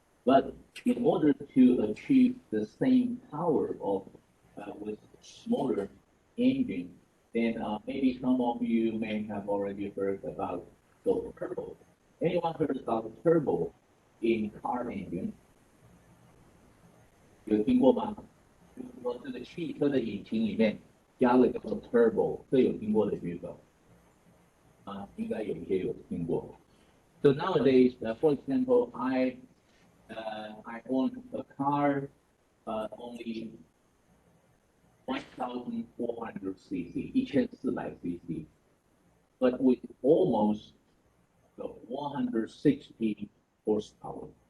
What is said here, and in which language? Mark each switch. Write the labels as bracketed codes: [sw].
[en] But in order to achieve the same power of with smaller engine, then maybe some of you may have already heard about the turbo. Anyone heard about turbo in car engine? [zh] 有听过吗？就是说这个汽车的引擎里面加了一个 turbo，这有听过的举手啊，应该有一些有听过。 [en] So nowadays, for example, I own a car only 1,400 cc, 1,400 cc, but with almost 160 horsepower.